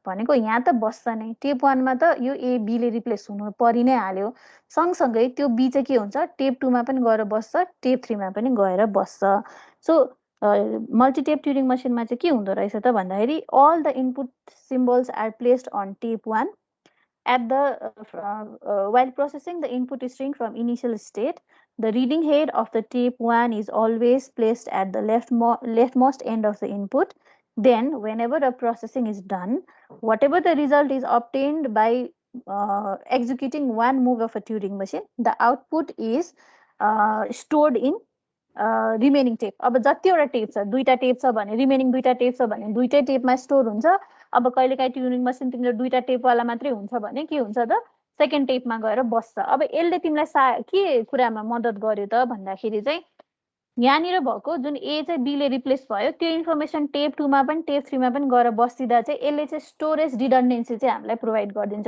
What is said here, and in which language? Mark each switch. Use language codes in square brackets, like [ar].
[ne] भनेको यहाँ त बस्छ नै, टेप 1मा त यो ए बीले रिप्लेस हुनु परि नै हाल्यो, सँगसँगै त्यो बी चाहिँ के हुन्छ, टेप 2मा पनि गएर बस्छ, टेप 3मा पनि गएर बस्छ। सो मल्टिटेप ट्युरिङ मसिनमा चाहिँ के हुँदो रहेछ त भन्दाखेरि, [en] All the input symbols are placed on tape 1 at the while processing the input string from initial state. The reading head of the tape 1 is always placed at the leftmost end of the input. Then whenever the processing is done, whatever the result is obtained by executing one move of a Turing machine, the output is stored in remaining tape. [ne] अब जतिवटा tape छ, 2टा tape छ भने remaining 2टा tape छ भने 2टै टेपमा store हुन्छ। अब कहिलेकाहीँ ट्युरिङ मसिन तिमीले 2टा टेपवाला मात्रै हुन्छ भने के हुन्छ त, सेकेन्ड टेपमा गएर बस्छ। अब यसले तिमीलाई के कुरामा मद्दत गर्यो त भन्दाखेरि चाहिँ, यहाँनिर भएको जुन ए चाहिँ बीले रिप्लेस भयो त्यो इन्फर्मेसन टेप 2मा पनि टेप 3मा पनि गएर बसिदिँदा चाहिँ यसले चाहिँ स्टोरेज रिडन्डेन्सी चाहिँ हामीलाई प्रोभाइड गरिदिन्छ।